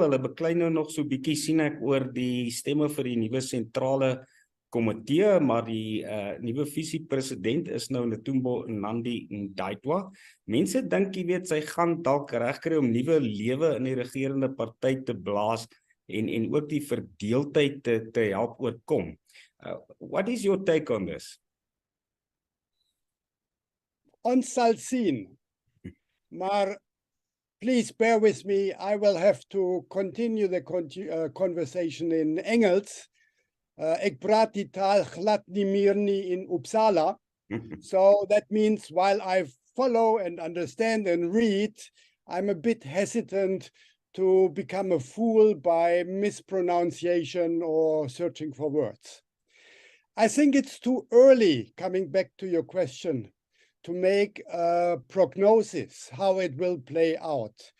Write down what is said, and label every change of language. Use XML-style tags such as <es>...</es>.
<af>Hulle beklei nou nog so bietjie sien ek oor die stemme vir die nuwe sentrale komitee, maar die nuwe visiepresident is nou Netumbo Nandi-Ndaitwah. Mense dink jy weet sy gaan dalk regkry om nuwe lewe in die regerende party te blaas en ook die verdeeldheid te help oorkom.</af> <en>What is your take on this?</en> <af>Ons sal sien.</af> <en>Maar please bear with me, I will have to continue the conversation in Engels.</en> <af>Ek praat die taal glad nie meer nie in Uppsala.</af> <en>So that means while I follow and understand and read, I'm a bit hesitant to become a fool by mispronunciation or searching for words. I think it's too early, coming back to your question, to make a prognosis how it will play out.</en>